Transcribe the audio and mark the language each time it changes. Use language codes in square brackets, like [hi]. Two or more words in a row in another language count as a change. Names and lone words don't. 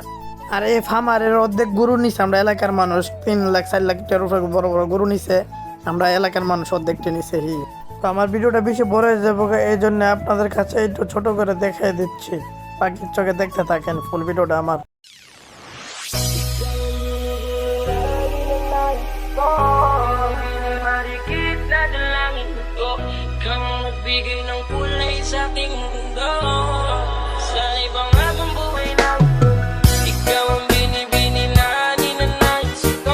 [bn] আর এই ফার্মারের অর্ধেক গরু নিছে আমরা এলাকার মানুষ, 3 লাখ 4 লাখ টাকার উপরে বড় বড় গরু নিছে, আমরা এলাকার মানুষ অর্ধেকটা নিছে। তো আমার ভিডিওটা বেশি বড় হয়ে যাবো, এই জন্য আপনাদের কাছে একটু ছোট করে দেখাই দিচ্ছি, পাখির চোখে দেখতে থাকেন ফুল ভিডিওটা আমার। [tl] Marikit na dalangin ko, kang nagbigay ng kulay sa aking mundo. Sa ibang habang buhay na ikaw ang binibini na ninanais ko.